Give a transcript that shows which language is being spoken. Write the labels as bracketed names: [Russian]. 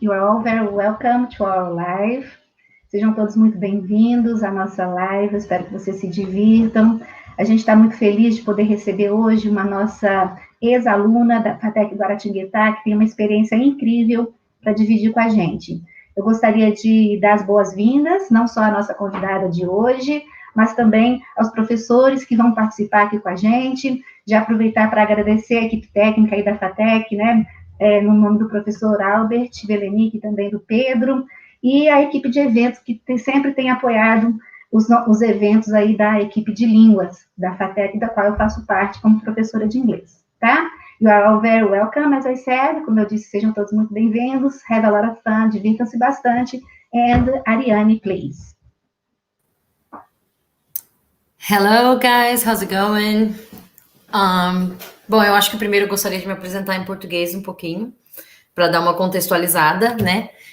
[English] You are all very welcome to our live. [Portuguese] Sejam todos muito bem-vindos à nossa live. Espero que vocês se divirtam. A gente está muito feliz de poder receber hoje uma nossa ex-aluna da FATEC Guaratinguetá, que tem uma experiência incrível para dividir com a gente. Eu gostaria de dar as boas-vindas, não só à nossa convidada de hoje, mas também aos professores que vão participar aqui com a gente. Já aproveitar para agradecer a equipe técnica aí da FATEC, né? No nome do professor Albert Velenic e também do Pedro, e a equipe de eventos que sempre tem apoiado os eventos aí da equipe de línguas da FATEC, da qual eu faço parte como professora de inglês, tá? [English] You are all very welcome, as I said. [Portuguese] Como eu disse, sejam todos muito bem-vindos. [English] Have a lot of fun, [Portuguese] divirtam-se bastante. [English] And Aryane, please. Hello, guys. How's it going? [Portuguese] Bom, eu acho que primeiro eu gostaria de me apresentar em português um pouquinho, para dar uma contextualizada, né?